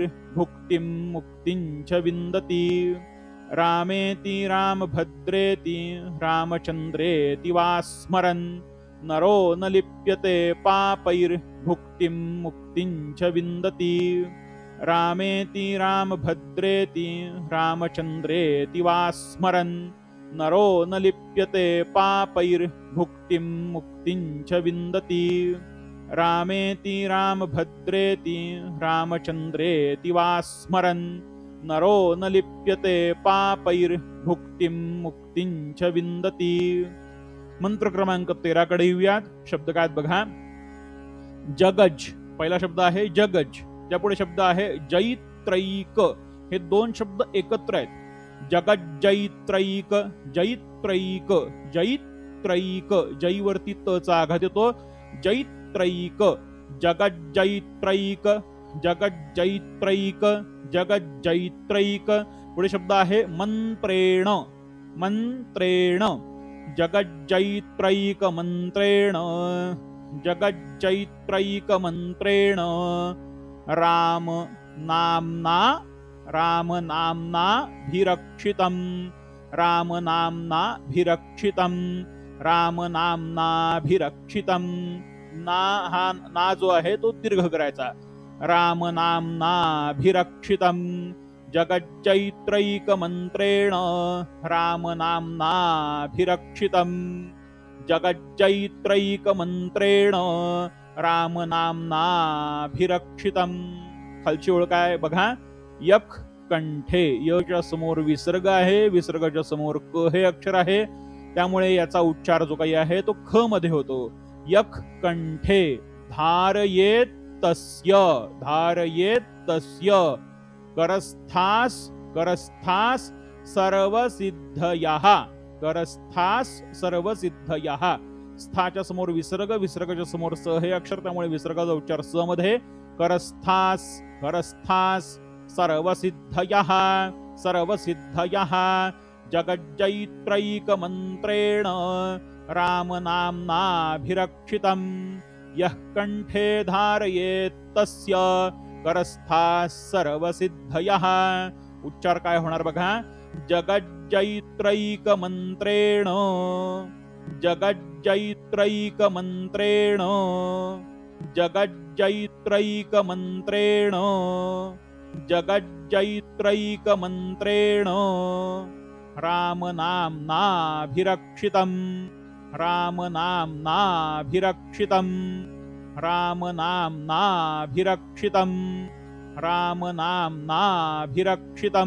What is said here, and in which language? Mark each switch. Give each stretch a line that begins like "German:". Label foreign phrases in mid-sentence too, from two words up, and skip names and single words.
Sanskrit: भुक्तिं मुक्तिं च विन्दति, रामेति रामभद्रेति रामचंद्रेति वा स्मरन्, नरो न लिप्यते पापैर भुक्तिं मुक्तिं च विन्दति, रामेति रामभद्रेति रामचंद्रेति वा स्मरन्, नरो न लिप्यते पापैर भुक्तिं मुक्तिं च विन्दति. रामेति रामभद्रेति रामचन्द्रेति वा स्मरन् नरो न लिप्यते पापैर्भुक्तिं मुक्तिं च विन्दति.
Marathi: मंत्र क्रमांक 13 कडे येऊयात. शब्द काय बघा. जगज पहिला शब्द आहे जगज, त्यापुढे शब्द आहे जैत्रैक. हे दोन शब्द एकत्र आहेत.
Sanskrit: जगज्जैत्रैक, जैत्रैक, जैत्रैक.
Marathi: जैवरती त चा आघात येतो.
Sanskrit: जैत्रैक, जगज्जैत्रैक, जगज्जैत्रैक, जगज्जैत्रैक.
Marathi: पुढे शब्द आहे
Sanskrit: मंत्रेण, मंत्रेण. जगज्जैत्रैक मंत्रेण, जगज्जैत्रैक मंत्रेण. राम नाम्ना, राम नाम्ना भिरक्षितं, राम नाम्ना भिरक्षितं, राम नाम्ना भिरक्षितं.
Marathi: ना हा ना जो आहे तो दीर्घ करायचा.
Sanskrit: राम नाम्ना भिरक्षितं. जगज्जैत्रैक मंत्रेण राम नाम्ना भिरक्षितं. जगज्जैत्रैक मंत्रेण राम नाम्ना भिरक्षितं.
Marathi: खालची ओळ काय बघा.
Sanskrit: यक कंठे,
Marathi: यच्या समोर विसर्ग आहे, विसर्गाच्या समोर क हे अक्षर आहे, त्यामुळे याचा उच्चार जो काही आहे तो ख मध्ये होतो.
Sanskrit: यक कंठे धारयेत तस्य, धारयेत तस्य. करस्थास, करस्थास सर्वसिद्धयः, करस्थास सर्वसिद्धयः.
Marathi: स्थाच्या समोर विसर्ग, विसर्गाच्या समोर स हे अक्षर, त्यामुळे विसर्गाचा उच्चार स मध्ये.
Sanskrit: करस्थास, करस्थास सर्वसिद्धयः, सर्वसिद्धयः. जगज्जैत्रैक मंत्रेण राम नाम्ना भिरक्षितं. यः कंठे धारयेत तस्य करस्थास सर्वसिद्धयः.
Marathi: उच्चार काय होणार बघा.
Sanskrit: जगज्जैत्रैक मंत्रेण, जगज्जैत्रैक मंत्रेण, जगज्जैत्रैक मंत्रेण, जगज्जैत्रैक मंत्रेण. राम नाम्ना भिरक्षितं, राम नाम्ना भिरक्षितं, राम नाम्ना भिरक्षितं, राम नाम्ना भिरक्षितं.